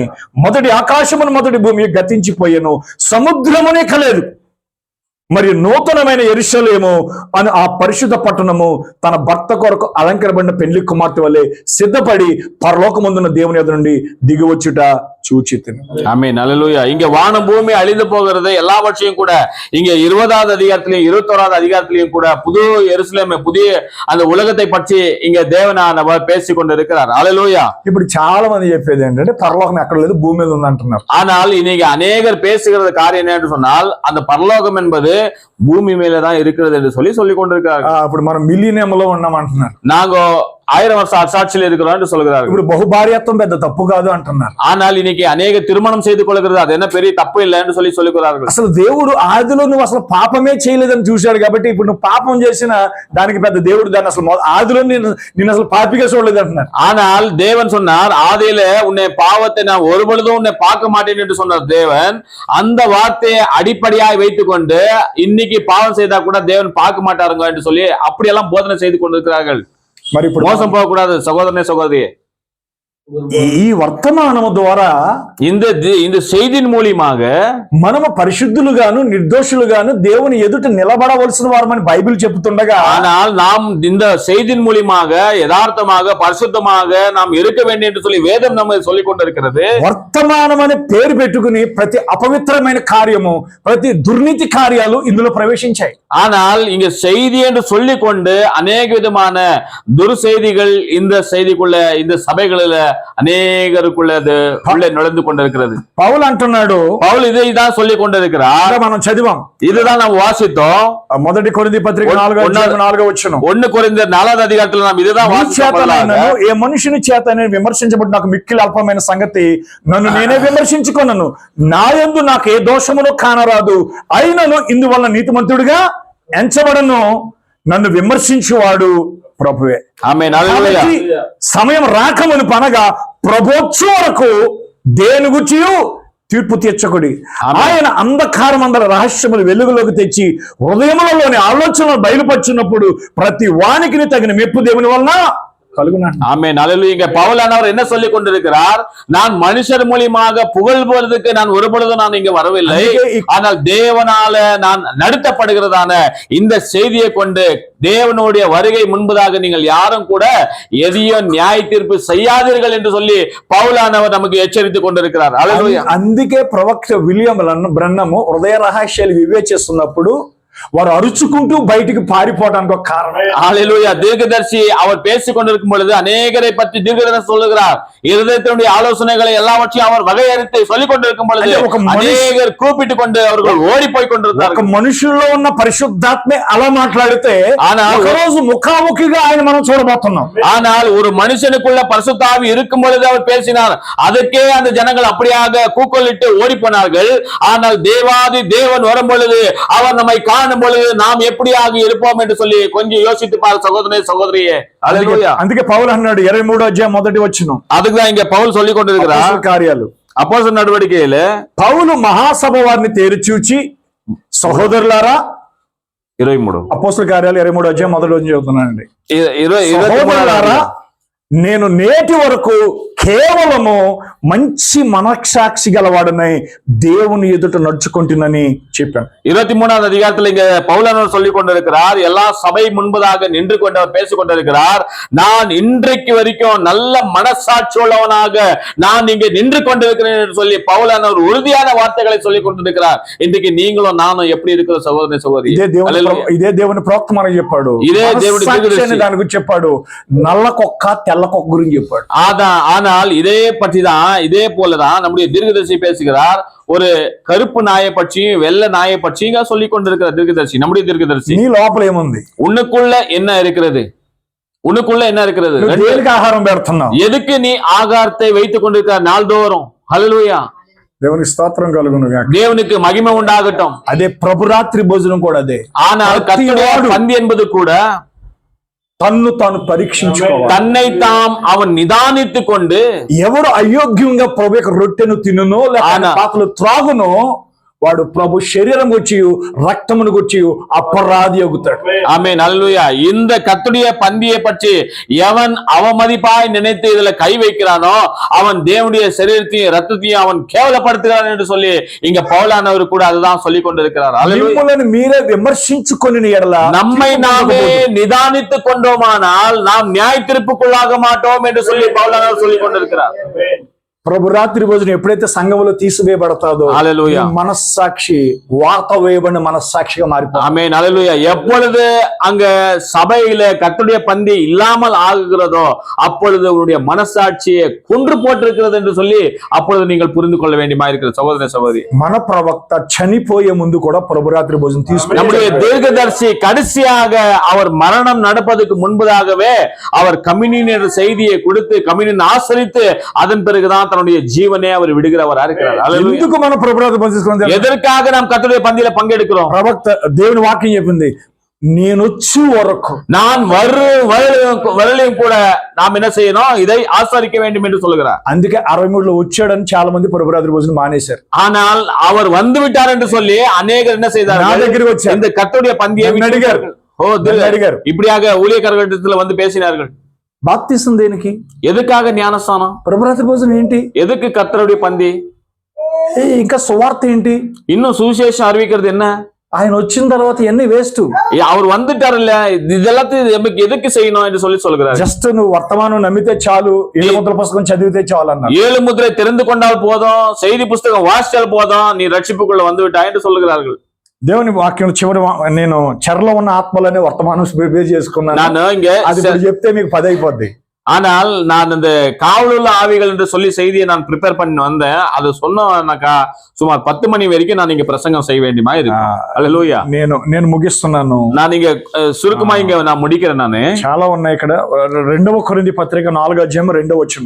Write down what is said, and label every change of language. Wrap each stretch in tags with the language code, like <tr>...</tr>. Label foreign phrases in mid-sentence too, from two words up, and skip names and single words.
<te>మొదటి ఆకాశమును మొదటి భూమి గతించిపోయాను, సముద్రమునే కలేదు. మరి నూతనమైన యెరూషలేము అని ఆ పరిశుద్ధ పట్టణము తన భర్త కొరకు అలంకరబడిన పెళ్లి కుమార్తె వలె సిద్ధపడి పరలోకమందున్న దేవుని ఎదురు నుండి దిగివచ్చుట చూచితిని.</te> <ta>ஆமென். ஹல்லேலூயா. இங்க வானம் பூமி அழிந்து போகிறது எல்லாவற்றையும் கூட இங்க 20வது அதிகாரத்திலையும் 21வது அதிகாரத்திலையும் கூட புது எருசலேம் புதிய அந்த உலகத்தை பற்றி இங்க தேவனானவர் பேசிக் கொண்டிருக்கிறார். ஹல்லேலூயா.</ta> <te>ఇప్పుడు చాలా మంది చెప్పేది ఏంటంటే పరలోకం ఎక్కడ లేదు, భూమి మీద ఉంది అంటున్నారు.</te> <ta>ஆனால் இன்னைக்கு அநேகர் பேசுகிறது காரியம் என்ன என்று சொன்னால் அந்த பரலோகம் என்பது பூமி மேலதான் இருக்கிறது என்று சொல்லிக் கொண்டிருக்கிறார்கள்.</ta> <te>ఇప్పుడు మనం మిలీనియంలో ఉన్నాం అంటున్నారు.</te> <ta>நாங்க 1000 வருஷ அசாட்சியில் இருக்கிறோம் என்று சொல்கிறார்கள்.</ta> <te>ఇప్పుడు బహుభార్యత్వం పెద్ద తప్పు కాదు అంటున్నారు.</te> <ta>ஆனால் இன்னைக்கு அநேக திருமணம் செய்து கொள்கிறது அது என்ன பெரிய తప్పు இல்லை என்று சொல்லுகிறார்கள்.</ta> <te>అసలు దేవుడు ఆదిలో నువ్వు అసలు పాపమే చేయలేదని చూశాడు కాబట్టి ఇప్పుడు నువ్వు పాపం చేసిన దానికి పెద్ద దేవుడు దాన్ని అసలు ఆదిలో నేను అసలు పాపిగా చూడలేదు అంటున్నారు.</te> <ta>ஆனால் தேவன் சொன்னார் ஆதியில உன்னை பாவத்தை நான் ஒருபொழுதும் உன்னை பார்க்க மாட்டேன் என்று சொன்னார் தேவன். அந்த வார்த்தையை அடிப்படையாய் வைத்துக் கொண்டு இன்னைக்கு பாவம் செய்தா கூட தேவன் பார்க்க மாட்டாருங்க என்று சொல்லி அப்படியெல்லாம் போதனை செய்து கொண்டிருக்கிறார்கள்.</ta> <te>మరి ఇప్పుడు మోసం పోకూడదు సహోదరనే సహోదరి. ఈ వర్తమానము ద్వారా</te> <ta>இந்த செய்தியின் மூலியமாக</ta> <te>మనము పరిశుద్ధులుగాను నిర్దోషులుగాను దేవుని ఎదుట నిలబడవలసిన వారమని బైబిల్ చెబుతుండగా</te> <ta>ஆனால் நாம் இந்த செய்தியின் மூலியமாக யதார்த்தமாக பரிசுத்தமாக நாம் இருக்க வேண்டும் என்று சொல்லி வேதம் நமக்கு சொல்லிக் கொண்டிருக்கிறது.</ta> <te>వర్తమానం అనే పేరు పెట్టుకుని ప్రతి అపవిత్రమైన కార్యము ప్రతి దుర్నీతి కార్యాలు ఇందులో ప్రవేశించాయి.</te> <ta>ஆனால் இங்க செய்தி என்று சொல்லிக் கொண்டு அநேக விதமான துர்செய்திகள் இந்த செய்திக்குள்ள இந்த சபைகளில அநேகருக்குள்ளது உள்ளே நுழைந்து கொண்டிருக்கிறது.</ta> <te>పౌలు అంటున్నాడు,</te> <ta>பவுல் இதைதான் சொல்லிக் கொண்டிருக்கிறார்.</ta> <te>మనం చదివాం,</te> <ta>இதுதான் நாம் வாசித்தோம்.</ta> <te>మొదటి కొరింథీ పత్రిక 4వ వచనం. 1 కొరింథీయుల 4వ అధ్యాయంలో</te> <ta>நாம் இதுதான்</ta> <te>వాసిస్తున్నాం. ఏ మనుషుని చేత నేను విమర్శించబడి నాకు మిక్కిలి అల్పమైన సంగతి నన్ను నేనే విమర్శించుకొనను. నా యందు నాకు ఏ దోషమును కానరాదు. అయినను ఇందువల్ల నీతిమంతుడిగా ఎంచబడను. నన్ను విమర్శించువాడు ప్రభువే. ఆమేన్. హల్లెలూయా. సమయం రాకమును పనగా ప్రభోత్సవం వరకు దేని గురించి తీర్పు తీర్చకుడి. ఆమేన్. ఆయన అంధకారం అందరి రహస్యములు వెలుగులోకి తెచ్చి హృదయములలోని ఆలోచనలు బయలుపరిచినప్పుడు ప్రతి వానికి తగిన మెప్పు దేవుని వలన கழுகுனான்.</te> <ta>ஆமென். ஹல்லேலூயா. இங்க பவுலானவர் என்ன சொல்லிக் கொண்டிருக்கிறார்? நான் மனுஷர் மூலியமாக புகழ்வதற்கு நான் ஒருபொழுதும் நான் இங்க வரவில்லை, ஆனால் தேவனால நான் நடத்தப்படுகிறதான இந்த செய்தியை கொண்டு தேவனுடைய வருகை முன்பதாக நீங்கள் யாரும் கூட எதையும் நியாய தீர்ப்பு செய்யாதீர்கள் என்று சொல்லி பவுலானவர் நமக்கு எச்சரித்துக் கொண்டிருக்கிறார். ஹல்லேலூயா.</ta> <te>అందుకే ప్రవక్త విలియం బ్రన్నము హృదయ రహస్యాలు వివేచిస్తున్నప్పుడు వారు అరుచుకుంటూ బయటికి పారిపోవడానికి ఒక కారణం.</te> <ta>ஹல்லேலூயா. தீர்க்கதரிசி அவர் பேசிக் கொண்டிருக்கும் பொழுது அநேகரை பற்றி தீர்க்கதரிசி சொல்லுகிறார். இருதயத்தினுடைய ஆலோசனைகளை எல்லாவற்றையும் அவர் வகையறுத்து சொல்லிக் கொண்டிருக்கும் பொழுது அநேகர் கூப்பிட்டுக் கொண்டு அவர்கள் ஓடி போய் கொண்டிருந்தார்.</ta> <te>ఒక మనుషుల్లో ఉన్న పరిశుద్ధాత్మే అలా మాట్లాడితే ఒక రోజు ముఖాముఖిగా ఆయన మనం చూడబోతున్నాం.</te> <ta>ஆனால் ஒரு மனுஷனுக்குள்ள பரிசுத்தாவி இருக்கும் பொழுது அவர் பேசினார். அதற்கே அந்த ஜனங்கள் அப்படியாக கூக்கலிட்டு ஓடி போனார்கள். ஆனால் தேவாதி தேவன் வரும் பொழுது அவர் நம்மை காணும் பொழுது நாம் எப்படியாக இருப்போம் என்று சொல்லி கொஞ்சம் யோசித்து பாரு சகோதரனே சகோதரியே. ஹல்லேலூயா.</ta> <te>అందుకే పౌలు అన్నాడు 23వ అధ్యాయం మొదటి వచనం.</te> <ta>அதுக்குதான் இங்க பவுல் சொல்லிக் கொண்டிருக்கிறார்.</ta> <te>అపోస్తల కార్యాలు</te> <ta>அப்போஸ்தலர் நடவடிக்கையில</ta> <te>పౌలు మహాసభ వారిని తేరిచూచి సహోదరులారా, 23 అపోస్తల కార్యాలు 23వ అధ్యాయం మొదటి వచనం చదువుతున్నానండి. 23 నేను నేటి వరకు కేవలము మంచి మనస్సాక్షి గలవాడనై దేవుని ఎదుట నడుచుకుంటునని చెప్పాను.</te> <ta>23வது அதிகாரத்தில் இங்க பவுலானவர் சொல்லிக் கொண்டிருக்கிறார். எல்லா சபை முன்பதாக நின்று கொண்டு அவர் பேசிக் கொண்டிருக்கிறார். நான் இன்றைக்கு வரைக்கும் நல்ல மனசாட்சி உள்ளவனாக நான் இங்கே நின்று கொண்டிருக்கிறேன் என்று சொல்லி பவுலானவர் உறுதியான வார்த்தைகளை சொல்லிக் கொண்டிருக்கிறார். இன்றைக்கு நீங்களும் நானும் எப்படி இருக்கிற சகோதரனை சகோதரி?</ta> <te>ఇదే దేవుని ప్రవక్త మనకు చెప్పాడు. ఇదే దేవుడి మనస్సాక్షి దాని గురించి చెప్పాడు. నల్ల కుక్క తెల్ల కుక్క గురించి చెప్పాడు.</te> <ta>ஆனால் இதே பற்றி தான், இதே போலதான் நம்முடைய தீர்க்கதரிசி பேசுகிறார். ஒரு கருப்பு நாயை பற்றியும் வெள்ளை நாயை பற்றியும் சொல்லிக் கொண்டிருக்கிற தீர்க்கதரிசி நம்முடைய தீர்க்கதரிசி.</ta> <te>నీ లోపల ఏముంది?</te> <ta>உன்னுக்குள்ள என்ன இருக்கிறது? உனக்குள்ள என்ன இருக்கிறது?</ta> <te>దేనికి ఆహారం పెడుతున్నావు?</te> <ta>எதுக்கு நீ ஆகாரத்தை வைத்துக் கொண்டிருக்கிற நாள்தோறும்? ஹல்லேலூயா.</ta> <te>దేవునికి స్తోత్రం కలుగును గాక.</te> <ta>தேவனுக்கு மகிமை உண்டாகட்டும்.</ta> <te>అదే ప్రభురాత్రి భోజనం కూడా అదే.</te> <ta>ஆனால் கர்த்தருடைய பந்தி என்பது கூட</ta> <te>తన్ను తాను పరీక్షించుకోవాలి.</te> <ta>தன்னை தாம் அவன் நிதானித்துக் கொண்டு</ta> <te>ఎవడు అయోగ్యంగా ప్రభు యొక్క రొట్టెను తినునో లేక పాత్రలు త్రాగునో వాడు ప్రభు శరీరం వచ్చి రక్తమును వచ్చి అపరాధి అవుతాడు.</te> <ta>ஆமென். ஹல்லேலூயா. இந்த கர்த்தருடைய பந்தியை பற்றி எவன் அவமதிப்பாய் நினைத்து இதுல கை வைக்கிறானோ அவன் தேவனுடைய சரீரத்தையும் ரத்தத்தையும் அவன் கேவலப்படுத்துகிறான் என்று சொல்லி இங்க பவுலானவர் கூட அதுதான் சொல்லிக் கொண்டிருக்கிறார்.</ta> <te>మిమ్మల్ని మీరే విమర్శించుకొని ఎడల</te> <ta>நம்மை நாமே நிதானித்துக் கொண்டோமானால் நாம் நியாய தீர்ப்புக்குள்ளாக மாட்டோம் என்று சொல்லி பவுலானவர் சொல்லிக் கொண்டிருக்கிறார்.</ta> <te>ప్రభు రాత్రి భోజనం ఎప్పుడైతే సంఘములో తీసివేయబడతాదో హల్లెలూయా. మనస్సాక్షి వాత వేయబడిన మనస్సాక్షిగా మారిపోతుంది.</te> <ta>ஆமென். ஹல்லேலூயா. எப்பொழுது அங்க சபையில கர்த்தருடைய பந்தி இல்லாமல் ஆகுகிறதோ அப்பொழுது உங்களுடைய மனசாட்சியை கொன்று போட்டிருக்கிறது என்று சொல்லி அப்பொழுது நீங்கள் புரிந்து கொள்ள வேண்டியமா இருக்கிற சகோதர சகோதரி.</ta> <te>మన ప్రవక్త చనిపోయే ముందు కూడా ప్రభు రాత్రి భోజనం తీసుకుని</te> <ta>நம்முடைய தீர்க்கதரிசி கடைசியாக அவர் மரணம் நடப்பதற்கு முன்பதாகவே அவர் கம்யூனியன் என்ற செய்தியை கொடுத்து கம்யூனியன் ஆசரித்து அதன் பிறகுதான் தன்னுடைய ஜீவனை அவர் விடுகிறவரா இருக்கிறார்.</ta> <te>ఎందుకు మన ప్రభు రాత్రి భోజనం తీసుకుని</te> <ta>எதற்காக நாம் கர்த்தருடைய பந்தியில பங்கெடுக்கிறோம்?</ta> <te>ప్రవక్త దేవుని వాక్యం చెప్పింది, నేను వచ్చే వరకు</te> <ta>நான் வரலையும் கூட நாம் என்ன செய்யணும்? இதை ஆசரிக்க வேண்டும் என்று சொல்லுகிறார்.</ta> <te>అందుకే 63లో వచ్చాడని చాలా మంది ప్రభు రాత్రి భోజనం మానేశారు.</te> <ta>ஆனால் அவர் வந்து விட்டார் என்று சொல்லி அநேகர் என்ன செய்தார்கள்?</ta> <te>నా దగ్గరికి వచ్చారు.</te> <ta>இந்த கர்த்தருடைய பந்தியை</ta> <te>అడిగారు. అడిగారు.</te> <ta>இப்படியாக ஊழியக்காரர்களிடத்துல வந்து பேசினார்கள்.</ta> <te>బాప్తిసం దేనికి?</te> <ta>எதுக்காக ஞானஸ்தானம்?</ta> <te>ప్రభు రాత్రి భోజనం ఏంటి?</te> <ta>எதுக்கு கர்த்தருடைய பந்தி?</ta> <te>ఇంకా సువార్త ఏంటి?</te> <ta>இன்னும் சுவிசேஷம் அறிவிக்கிறது என்ன?</ta> <te>ఆయన వచ్చిన తర్వాత ఎన్ని వేస్ట్.</te> <ta>அவர் வந்துட்டாருல்ல, இதெல்லாத்தையும் நமக்கு எதுக்கு செய்யணும் என்று சொல்லி சொல்கிறார்.</ta> <te>జస్ట్ నువ్వు వర్తమానం నమ్మితే చాలు, 7 ముద్ర పుస్తకం చదివితే చాలు అన్నారు.</te> <ta>7 முத்திரை தெரிந்து கொண்டால் போதும், செய்தி புஸ்தகம் வாசித்தால் போதும், நீ ரட்சிப்புக்குள்ள வந்து விட்டாய் என்று சொல்கிறார்கள்.</ta> <te>దేవుని వాక్యం చివరి నేను చెరలో ఉన్న ఆత్మలనే వర్తమానం ప్రిపేర్ చేసుకున్నాను.</te> <ta>நான் இங்க</ta> <te>అది చెప్తే మీకు 10 అయిపోద్ది.</te> <ta>ஆனால் நான் இந்த காவலுள்ள ஆவிகள் என்று சொல்லி செய்தியை நான் ப்ரிப்பேர் பண்ணி வந்தேன். அது சொன்னாக்கா சுமார் 10 மணி வரைக்கும் நான் இங்க பிரசங்கம் செய்ய வேண்டியமா இருக்கு. ஹல்லேலூயா.</ta> <te>నేను ముగిస్తున్నాను.</te> <ta>நான் இங்க சுருக்கமா இங்க நான் முடிக்கிறேன். நானு</ta> <te>చాలా ఉన్నాయి ఇక్కడ. 2వ కొరింథీ పత్రిక 4వ అధ్యాయం 2వ వచనం.</te>